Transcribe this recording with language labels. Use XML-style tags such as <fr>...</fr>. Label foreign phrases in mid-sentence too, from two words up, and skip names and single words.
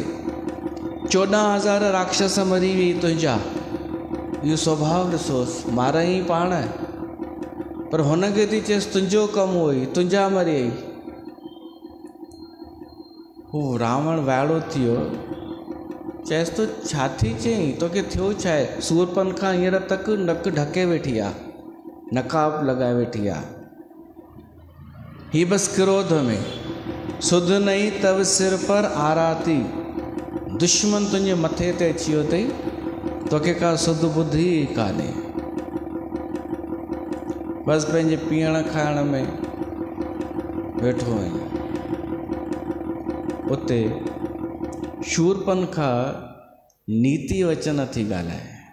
<sd>14,000 राक्षस मरी वई तुंहिंजा, इहो स्वभाव ॾिसोसि, मारई पाण, पर हुनखे थी चएसि तुंहिंजो कमु हुई, तुंहिंजा मरियई। हू रावण वाइड़ो थी वियो, चएसि तो छा थी चईं, तोखे थियो छा आहे? सूरपनखा हींअर तक नक ढके वेठी आहे, नकाब लॻाए वेठी आहे। ही बसि</sd> <hi>क्रोध में, सुध नहीं तव सिर पर आराती,</hi> <sd>दुश्मन तुंहिंजे मथे ते अची वियो अथई, तोखे का सुध बुद्धि ई कान्हे। बसि पंहिंजे पीअण खाइण में वेठो आहीं। उते शूरपनखा नीति वचन थी ॻाल्हाए।</sd>